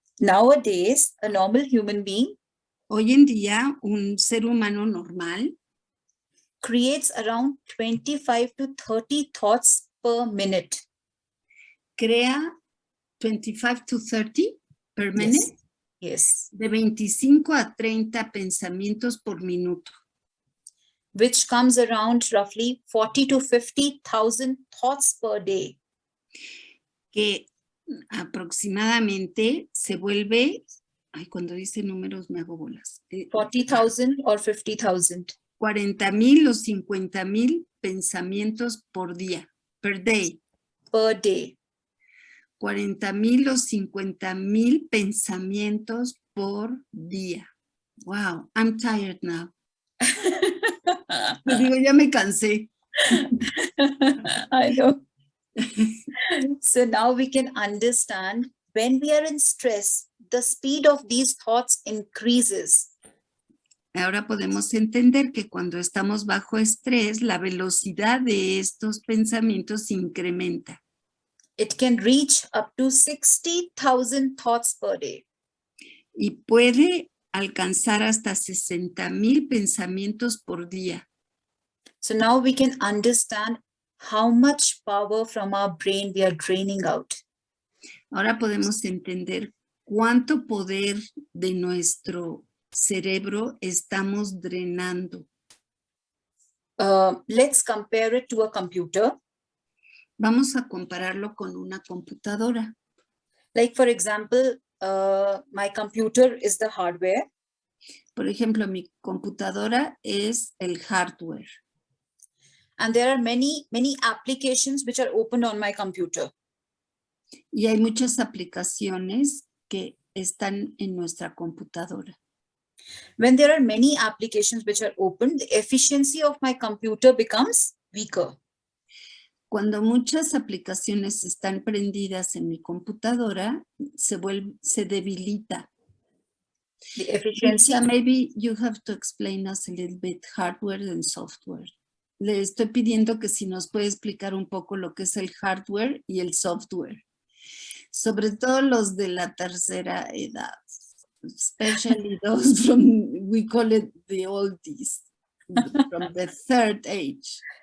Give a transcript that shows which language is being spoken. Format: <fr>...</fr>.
<en>Nowadays, a normal human being</en> <es>Hoy en día, un ser humano normal</es> <en>creates around 25 to 30 thoughts per minute.</en> <es>crea</es> <en>25 to 30 per minute. Yes.</en> <es>De 25 a 30 pensamientos por minuto.</es> <en>Which comes around roughly 40 to 50,000 thoughts per day.</en> <es>Que aproximadamente se vuelve, cuando dice números me hago bolas.</es> <en>40,000 or 50,000.</en> <es>40,000 o 50,000 pensamientos por día,</es> <en>per day. Per day.</en> <es>40,000 o 50,000 pensamientos por día.</es> <en>Wow, I'm tired now.</en> <es>Te digo, ya me cansé.</es> <en>I know. So now we can understand when we are in stress, the speed of these thoughts increases.</en> <es>Ahora podemos entender que cuando estamos bajo estrés, la velocidad de estos pensamientos incrementa.</es> <en>It can reach up to 60,000 thoughts per day.</en> <es>Y puede alcanzar hasta 60,000 pensamientos por día.</es> <en>So now we can understand how much power from our brain we are draining out.</en> <es>Ahora podemos entender cuánto poder de nuestro cerebro estamos drenando.</es> <en>Let's compare it to a computer.</en> <es>Vamos a compararlo con una computadora.</es> <en>Like for example, my computer is the hardware.</en> <es>Por ejemplo, mi computadora es el hardware.</es> <en>And there are many applications which are open on my computer.</en> <es>Y hay muchas aplicaciones que están en nuestra computadora.</es> <en>When there are many applications which are open, the efficiency of my computer becomes weaker.</en> <es>Cuando muchas aplicaciones están prendidas en mi computadora, se debilita.</es> <en>The efficiency. Lisa, maybe you have to explain us a little bit hardware and software.</en> <es>Le estoy pidiendo que si nos puede explicar un poco lo que es el hardware y el software. Sobre todo los de la tercera edad.</es> <en>Especially those from, we call it the oldies, from the third age.</en>